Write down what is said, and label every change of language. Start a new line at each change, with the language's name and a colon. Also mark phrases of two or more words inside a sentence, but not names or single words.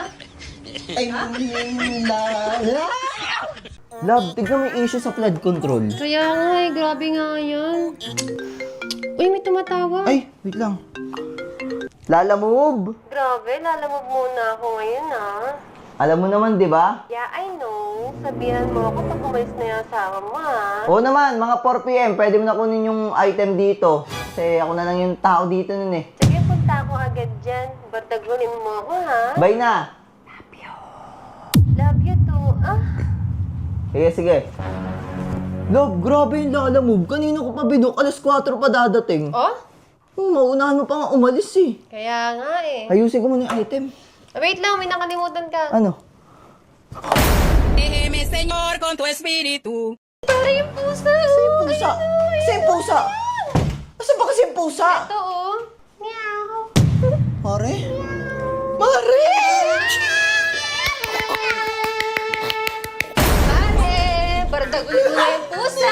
Filipino: Ay, Love, tignan mo yung issue sa
English: flood control.
Filipino: Kaya nga eh, grabe nga yan. Uy, may tumatawa. Ay, wait lang. Lala move! Grabe, lalamog muna ako ngayon Alam mo naman, di ba?
English: Yeah, I know.
Filipino: Sabihan mo ako pag umalis na yung asawa mo Oo naman, mga 4 p.m. Pwede mo na kunin yung item dito. Kasi ako na lang yung tao dito nun eh. Sige, punta ako agad dyan. Bardagunin mo ako Bye na!
English: Love you too.
Filipino: Sige, sige. Love, grabe yung Lala move. Kanina ko pa binok, alas 4 pa dadating. Oh? Maunahan mo pa nga umalis eh. Kaya nga eh. Ayusin ko muna yung item. Wait lang, may nakalimutan ka. Ano?
Spanish: Déjeme, Señor, con tu espíritu.
Filipino: Para yung pusa. Pusa! Kasi yung pusa! Asa ba kasi yung pusa? Ito oh. Meow. Mare? Mare! Pare, bardagunin mo na yung pusa.